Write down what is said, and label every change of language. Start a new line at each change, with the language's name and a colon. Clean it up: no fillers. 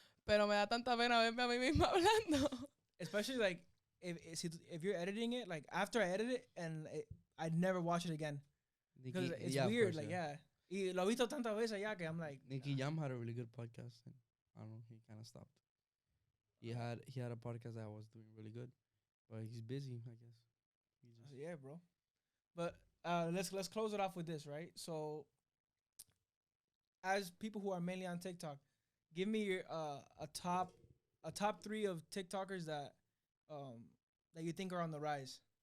Spanish: Pero me da tanta pena verme a mí misma hablando.
English: Especially like if you're editing it, like after I edit it, and I'd never watch it again because Nicky, it's yeah, of weird. course,
Spanish: Like y lo he visto tantas veces ya que
English: I'm like, Nicky Jam had a really good podcast. And I don't know, he kind of stopped. he had a podcast that was doing really good, but he's busy, I guess. He just Yeah, bro. But let's close it off with this, right? So, as people who are mainly on TikTok, give me your a top three of TikTokers um that you think are on the rise.